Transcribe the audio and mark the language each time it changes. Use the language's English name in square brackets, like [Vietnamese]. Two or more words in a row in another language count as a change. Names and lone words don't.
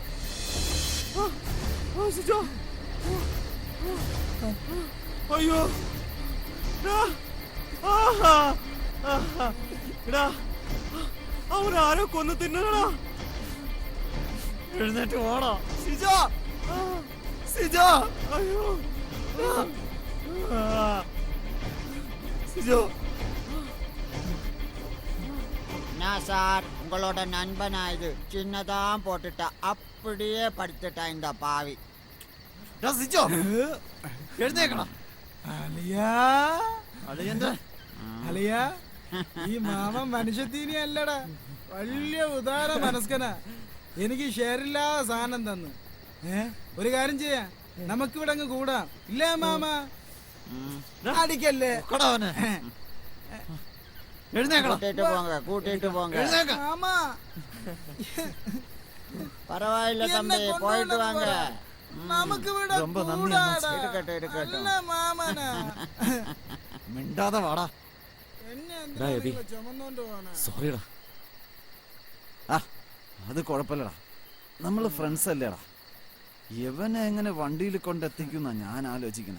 [Malayalam] സിജോ, അയ്യോ, എടാ അവരാരോ കൊന്നു തിന്നടാ. എഴുന്നേറ്റ് പോടാ. സിജോ, സിജോ, അയ്യോ, സിജോ. [Tamil] நான் சார் உங்களோட நண்பனா இது சின்னதான் போட்டுட்டா அப்படியே படுத்துட்டா இந்த பாவி. [Malayalam] സിജോ എഴുന്നേക്കടാ. അളിയ ഈ മാമൻ മനുഷ്യത്തീനി അല്ലടാ, വലിയ ഉദാര മനസ്കനാ. എനിക്ക് ഷെയറില്ലാതെ സാധനം തന്നു. ഒരു കാര്യം ചെയ്യാം, നമുക്കിവിടെ അങ്ങ് കൂടാം. ഇല്ലേ മാമ? അടിക്കല്ലേ എഴുന്നേക്കടാ. [Tamil] கூட்டிட்டு போங்க [Malayalam] എഴുന്നേക്ക. മാമ. [Tamil] பரவாயில்ல தம்பி, போயிட்டு வாங்க. [Malayalam] നമുക്കിവിടെ [Tamil] ரொம்ப നന്ദി [Malayalam] കൂടാടാ. [Tamil] இருக்கட்டும் இருக்கட்டும். [Malayalam] നല്ല മാമനാ. മിണ്ടാതെ വാടാ. എന്നെ ഡാ, എബി. എന്തിനാ ചുമന്നോണ്ട് പോണേ? സോറിടാ. ആ അത് കുഴപ്പമില്ലടാ, നമ്മള് ഫ്രണ്ട്സ് അല്ലേടാ. യവനെ എങ്ങനെ വണ്ടിയിൽ കൊണ്ടെത്തിക്കുന്ന ഞാൻ ആലോചിക്കുന്നത്.